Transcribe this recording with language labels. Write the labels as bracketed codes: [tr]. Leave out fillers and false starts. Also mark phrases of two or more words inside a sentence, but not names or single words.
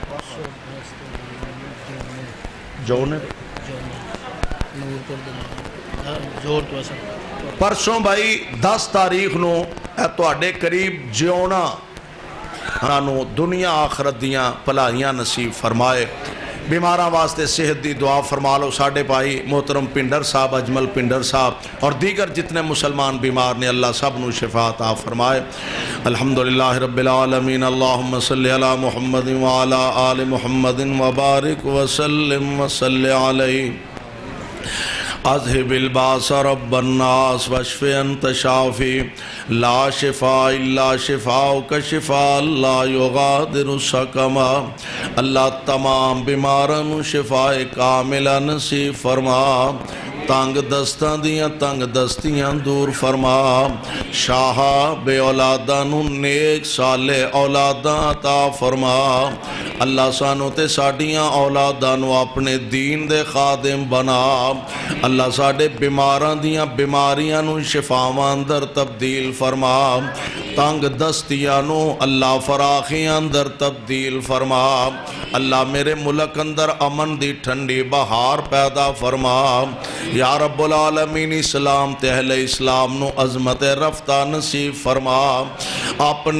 [pa] پرسوں بھائی 10 تاریخ نو تواڈے قریب جیونا انہوں دنیا آخرت دیاں پلائیاں نصیب فرمائے بیماراں واسطے صحت دی دعا فرما لو ساڑھے بھائی محترم پنڈر صاحب اجمل پنڈر صاحب اور دیگر جتنے مسلمان بیمار نے اللہ سب نو شفا عطا فرمائے [ar] الحمدللہ رب العالمین اللہم صلی علی محمد وعلی آل محمد وبارک وسلم وصلی علیہ اذهب الباس رب الناس واشف انت شافی لا شفاء الا شفاءک شفاء لا یغادر سقما [pa] اللہ تمام بیماروں شفاء کاملہ نصیب فرما تنگ دستاں دیاں تنگ دستیاں دور فرما شاہ بے اولاداں نو نیک صالح اولاداں عطا فرما اللہ سانو تے ساڈیاں اولاداں نو اپنے دین دے خادم بنا اللہ ساڈے بیماراں دیاں بیماریاں نو شفاواں اندر تبدیل فرما تنگ دستیاں نو اللہ فراخیاں اندر تبدیل فرما اللہ میرے ملک اندر امن دی ٹھنڈی بہار پیدا فرما [ar] یا رب العالمین [pa] اسلام تے اہل اسلام نو عظمت رفتہ نصیب فرما اپنے